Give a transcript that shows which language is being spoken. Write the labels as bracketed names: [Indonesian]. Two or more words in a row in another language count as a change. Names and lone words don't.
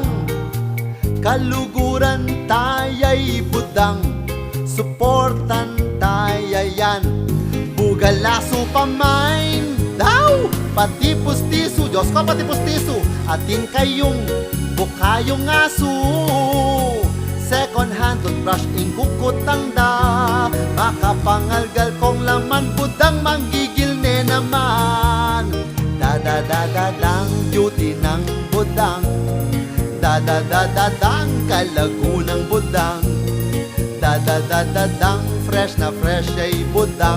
[Pampanga] Kaluguran taya'y budang, suportan tayayan. Bugalaso pamain daw, pati pustiso, Diyos ko, pati pustiso. Atin kayong bukayong aso. [English] Second hand toothbrush [Pampanga] ing kukutang da. Makapangalgal kong laman budang, manggigil ne naman. Dang beauty ng budang. Dang kalagunang budang. Dang fresh na fresh ay budang.